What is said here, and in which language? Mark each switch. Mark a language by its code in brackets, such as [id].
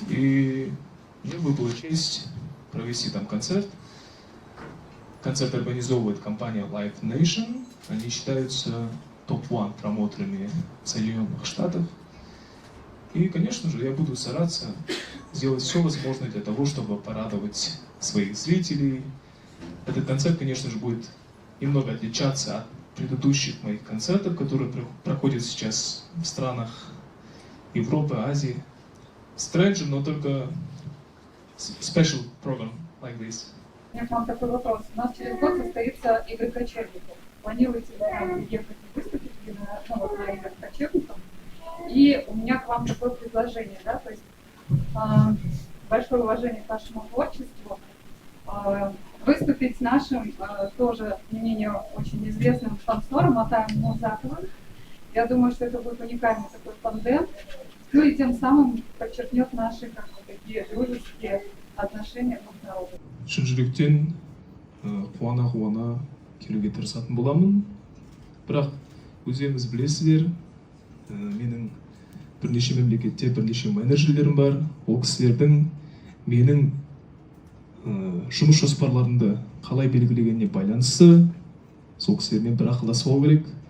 [ru] И мне выпала честь провести там концерт. концерт организовывает компания Live Nation. Они считаются топ-1 промоутерами в Соединенных Штатах. И, конечно же, я буду стараться сделать все возможное для того, чтобы порадовать своих зрителей. Этот концерт, конечно же, будет немного отличаться от предыдущих моих концертов, которые проходят сейчас в странах Европы, Азии. [en] Strange, [ru] но только [en] special program like this. [ru] У меня к вам такой вопрос. У нас через год состоится игры кочевников. Планируете ли вы ехать и выступить на играх кочевников? И у меня к вам такое предложение, да, то есть большое уважение к вашему творчеству, выступить с нашим тоже, не менее очень известным танцором Атаем Мурзаковым. Я думаю, что это будет уникальный такой тандем, ну и тем самым подчеркнет наши как бы, такие дружеские отношения друг к народу. [kk] Шын жүректен қуана келуге тырысатын боламын. Бірақ өздеріңіз білесіздер, менің бірнеше мемлекетте бірнеше менеджерлерім бар. Ол кісілердің менің жұмыс жоспарларымды қалай белгілегеніне байланысты сол кісілермен бір ақылдасып алу керек.